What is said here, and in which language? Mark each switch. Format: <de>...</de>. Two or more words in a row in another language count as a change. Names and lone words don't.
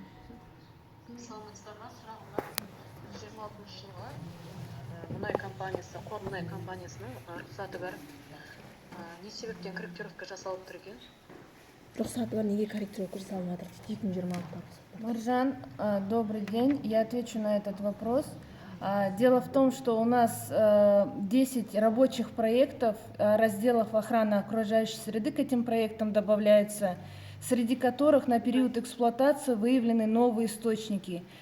<kk>Саламатсыздар ма? Сұрағымда 26 жылға мұнай компаниясы, қор мұнай компаниясының рұқсаты бар. Не себептен корректировка жасалып тұр екен? Рұқсаты бар, неге корректировка жасалмады? 2026.</kk> <ru>Маржан, добрый день. Я отвечу на этот вопрос. Дело в том, что у нас 10 рабочих проектов, разделов охраны окружающей среды к этим проектам добавляется, среди которых на период эксплуатации выявлены новые источники.</ru>